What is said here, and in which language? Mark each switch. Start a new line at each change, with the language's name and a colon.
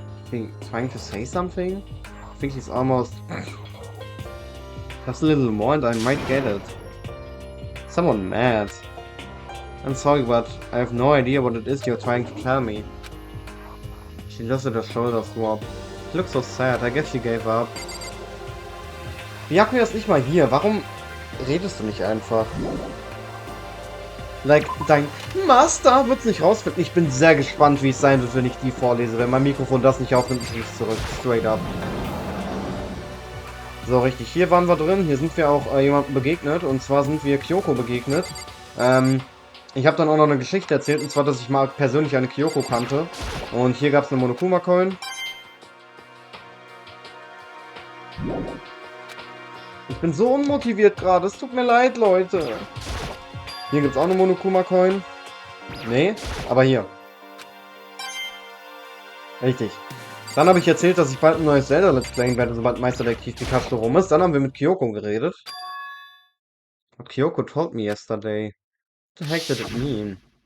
English: She trying to say something? I think she's almost... Just a little more and I might get it. Someone mad. I'm sorry, but I have no idea what it is you're trying to tell me. She lifted her shoulders up. She looks so sad. I guess she gave up.
German: Byakuya ist nicht mal hier. Warum redest du nicht einfach? Like, dein Master wird's nicht rausfinden. Ich bin sehr gespannt, wie es sein wird, wenn ich die vorlese. Wenn mein Mikrofon das nicht aufnimmt, ich zurück.
English: Straight up.
German: So, richtig. Hier waren wir drin. Hier sind wir auch jemandem begegnet. Und zwar sind wir Kyoko begegnet. Ich habe dann auch noch eine Geschichte erzählt. Und zwar, dass ich mal persönlich eine Kyoko kannte. Und hier gab es eine Monokuma-Coin. Ich bin so unmotiviert gerade. Es tut mir leid, Leute. Hier gibt es auch eine Monokuma-Coin. Nee, aber hier. Richtig. Dann habe ich erzählt, dass ich bald ein neues Zelda Let's Playen werde, sobald Meisterdetektiv Pikachu rum ist. Dann haben wir mit Kyoko geredet.
English: What Kyoko told me yesterday. What the heck did it mean?